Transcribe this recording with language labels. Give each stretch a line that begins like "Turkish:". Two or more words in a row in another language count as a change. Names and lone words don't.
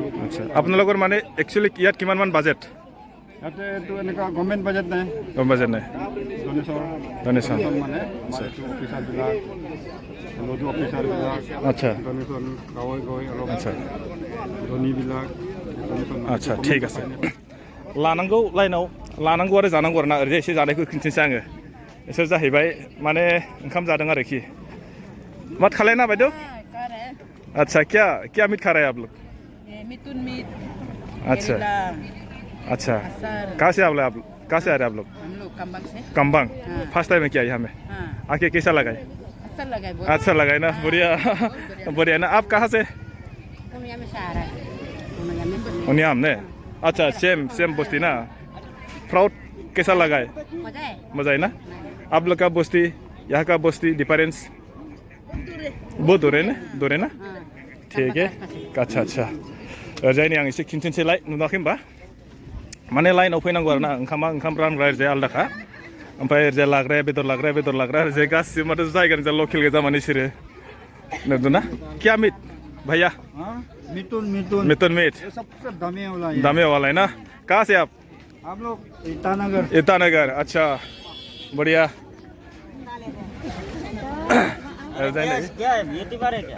Assamese: আচ্ছা আপোনালোকৰ মানে একচুৱেলি ইয়াত কিমানমান বাজেট ইয়াতে এইটো এনেকুৱা
English: government budget
Assamese: নাই গম বাজেট নাই ডনেশ্যন মানে আমাৰ এইটো অফিচাৰবিলাক লডু অফিচাৰবিলাক আচ্ছা ডনেশ্যন গাঁৱে গৈ অলপ আচ্ছা ধনীবিলাক আচ্ছা ঠিক আছে
Bodo: लानांगौ लाइनाव लानांगौ आरो जानांगौ आरोना ओरैजाय एसे जानायखौ खिन्थिनोसै आङो इसोर जाहैबाय माने ओंखाम जादों आरोखि मात खालाय ना बायद'
Hindi: अच्छा क्या मीट खा रहे हैं आप लोग मिथुन मीट अच्छा अच्छा कहाँ से कहाँ से आ रहे हैं आप लोग हम लोग कम्बंग से कम्बांग हाँ। फर्स्ट टाइम है क्या यहाँ में हाँ आके कैसा लगा है अच्छा लगा है बहुत अच्छा लगा है ना बढ़िया बढ़िया ना आप कहाँ से उन्होंने में सहारा उन्होंने में उनियाम ने अच्छा सेम बस्ती ना प्राउड कैसा लगा है मजा है ना आप लोग का बस्ती यहाँ का बस्ती डिफरेंस बहुत दूर है ना ठीक है अच्छा अच्छा
Bodo: ओरैजायनि आं एसे खिन्थिनोसै नुवाखै होमबा माने लाइनाव फैनांगौ आरो ना ओंखाम रानग्रा ओरैजाय आलदाखा ओमफ्राय ओरैजाय लाग्राया बेदर लाग्रा ओरैजाय गासिबो माथो जायगानि जा लकेल गोजा माने बिसोरो नुदों ना
Hindi: क्या मीट भैया मिथुन मीट सबसे दामी वाला है ना कहाँ से आप लोग ईटानगर ईटानगर अच्छा बढ़िया क्या है ये तिबारे क्या